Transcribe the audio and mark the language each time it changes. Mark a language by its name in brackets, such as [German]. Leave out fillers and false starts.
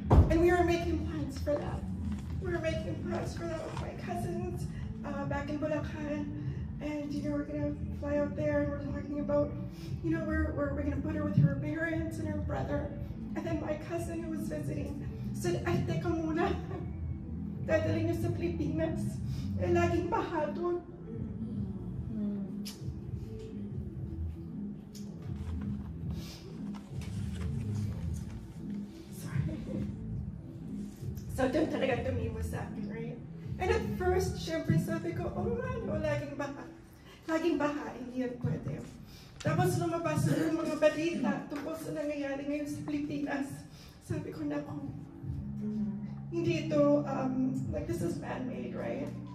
[English] And we were making plans for that. We were making plans for that with my cousins back in Bulacan. And we're gonna fly out there, and we're talking about, where we're gonna put her with her parents and her brother. And then my cousin who was visiting said, [Filipino] "Ay, teka muna. Dadalhin niyo sa Pilipinas. Eh, laging baha doon." [English] So [Filipino] doon talaga tumimo sa akin, [English] right? And at first, [Filipino] syempre sabi ko, laging baha. Laging baha, hindi yan pwede. Tapos lumabas yung mga balita tungkol sa nangyayari ngayon sa Pilipinas. Sabi ko, nako, hindi ito, [English] this is man-made, right?